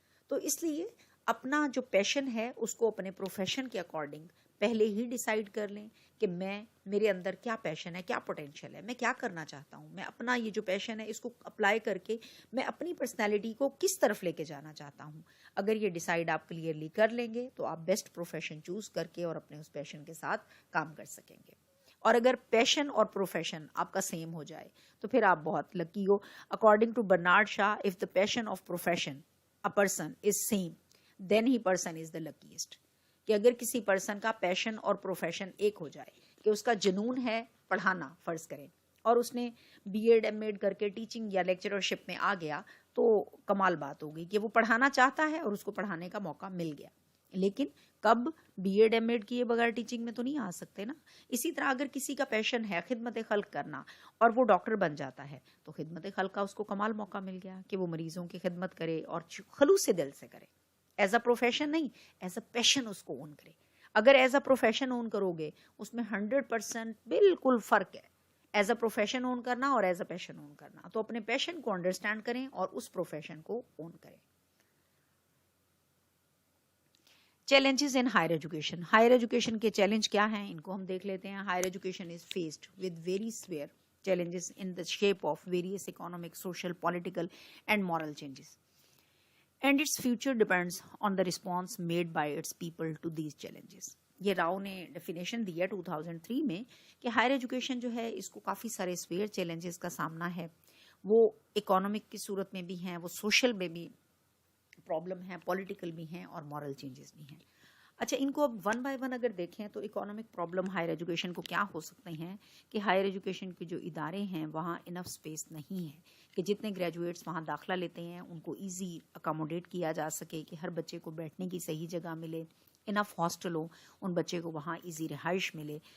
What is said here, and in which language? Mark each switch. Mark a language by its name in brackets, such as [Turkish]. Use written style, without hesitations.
[Urdu] تو اس لیے اپنا جو پیشن ہے اس کو اپنے پروفیشن کے اکارڈنگ پہلے ہی ڈیسائیڈ کر لیں کہ میرے اندر کیا پیشن ہے, کیا پوٹینشیل ہے, میں کیا کرنا چاہتا ہوں, میں اپنا یہ جو پیشن ہے اس کو اپلائی کر کے میں اپنی پرسنالٹی کو کس طرف لے کے جانا چاہتا ہوں. اگر یہ ڈیسائیڈ آپ کلیئرلی کر لیں گے تو آپ بیسٹ پروفیشن چوز کر کے اور اپنے اس پیشن کے ساتھ کام کر سکیں گے. اور اگر پیشن اور پروفیشن آپ کا سیم ہو جائے تو پھر آپ بہت لکی ہو. [English] According to Bernard Shaw, if the passion of profession a person is same then he person is the luckiest. [Urdu] کہ اگر کسی پرسن کا پیشن اور پروفیشن ایک ہو جائے, کہ اس کا جنون ہے پڑھانا فرض کریں, اور اس نے BEd MAd کر کے ٹیچنگ یا لیکچررشپ میں آ گیا, تو کمال بات ہوگی کہ وہ پڑھانا چاہتا ہے اور اس کو پڑھانے کا موقع مل گیا. لیکن کب BEd MAd کیے بغیر ٹیچنگ میں تو نہیں آ سکتے نا. اسی طرح اگر کسی کا پیشن ہے خدمت خلق کرنا اور وہ ڈاکٹر بن جاتا ہے تو خدمت خلق کا اس کو کمال موقع مل گیا کہ وہ مریضوں کی خدمت کرے اور خلوص دل سے کرے, ایز اے پروفیشن نہیں, ایز اے پیشن اس کو اون کرے. اگر ایز اے پروفیشن اون کرو گے اس میں 100% بالکل فرق ہے, ایز اے پروفیشن اون کرنا اور ایز اے پیشن اون کرنا. تو اپنے پیشن کو انڈرسٹینڈ کریں اور اس پروفیشن کو اون کریں. [English] Challenges in higher education. [Urdu] Higher education کے چیلنج کیا ہیں ان کو ہم دیکھ لیتے ہیں. [English] Higher education is faced with very severe challenges in the shape of various economic, social, political and moral changes. And its future depends on the response made by its people to these challenges. [Urdu] یہ راؤ نے definition دیا 2003 میں کہ higher education جو ہے اس کو کافی سارے severe challenges کا سامنا ہے. وہ اکانومک کی صورت میں بھی ہیں, وہ سوشل میں بھی پرابلم ہیں, پولیٹیکل بھی ہیں اور مورل چینجز بھی ہیں. اچھا, ان کو اب ون بائی ون اگر دیکھیں تو اکانومک پرابلم ہائر ایجوکیشن کو کیا ہو سکتے ہیں کہ ہائر ایجوکیشن کے جو ادارے ہیں وہاں انف اسپیس نہیں ہے کہ جتنے گریجویٹس وہاں داخلہ لیتے ہیں ان کو ایزی اکاموڈیٹ کیا جا سکے, کہ ہر بچے کو بیٹھنے کی صحیح جگہ ملے, انف ہاسٹل ہو, ان بچے کو وہاں ایزی رہائش ملے.